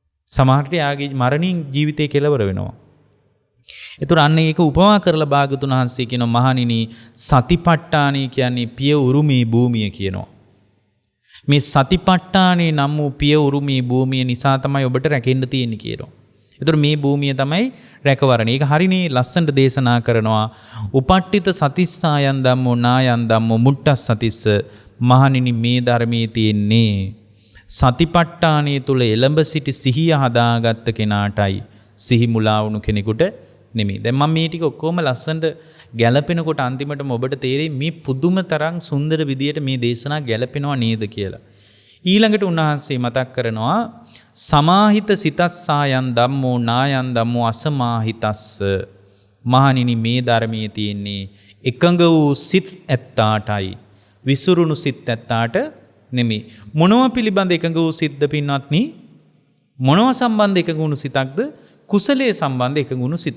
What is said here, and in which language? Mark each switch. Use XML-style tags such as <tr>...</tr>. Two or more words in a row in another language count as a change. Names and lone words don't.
<si>සමහරට යාගේ මරණින් ජීවිතේ කෙලවර වෙනවා. ඒතර අන්න ඒක උපමා කරලා භාගතුන් වහන්සේ කියනවා මහණෙනි සතිපට්ඨානයි කියන්නේ පිය උරුමී භූමිය කියනවා. මේ සතිපට්ඨානේ නම් වූ පිය උරුමී භූමිය නිසා තමයි ඔබට රැකෙන්න තියෙන්නේ කියනවා. ඒතර මේ භූමිය තමයි රැකවරණ. ඒක හරිනේ ලස්සනට දේශනා කරනවා.</si> <pi>උපට්ඨිත සතිස්සායන් ධම්මෝ නායන් ධම්මෝ මුට්ටස් සතිස්ස</pi> <si>මහණෙනි මේ ධර්මයේ තියෙන්නේ සතිපට්ඨානයේ තුල එළඹ සිටි සිහිය හදාගත්ත කෙනාටයි සිහි මුලා වුණු කෙනෙකුට නෙමෙයි. දැන් මම මේ ටික ඔක්කොම ලස්සනට ගැලපෙනකොට අන්තිමටම ඔබට තේරෙයි මේ පුදුම තරම් සුන්දර විදියට මේ දේශනා ගැලපෙනවා නේද කියලා. ඊළඟට උන්වහන්සේ මතක් කරනවා</si> <pi>සමාහිත සිතස්සායන් ධම්මෝ නායන් ධම්මෝ අසමාහිතස්ස</pi> <si>මහණෙනි මේ ධර්මයේ තියෙන්නේ එකඟ වූ සිත් ඇත්තාටයි විසුරුණු සිත් ඇත්තාට නෙමෙයි. මොනව පිළිබඳ එකඟ වූ සිත්ද පින්වත්නි? මොනව සම්බන්ධ එකඟ වුණු සිතක්ද? කුසලයේ සම්බන්ධ එකඟ වුණු සිතක්.</si>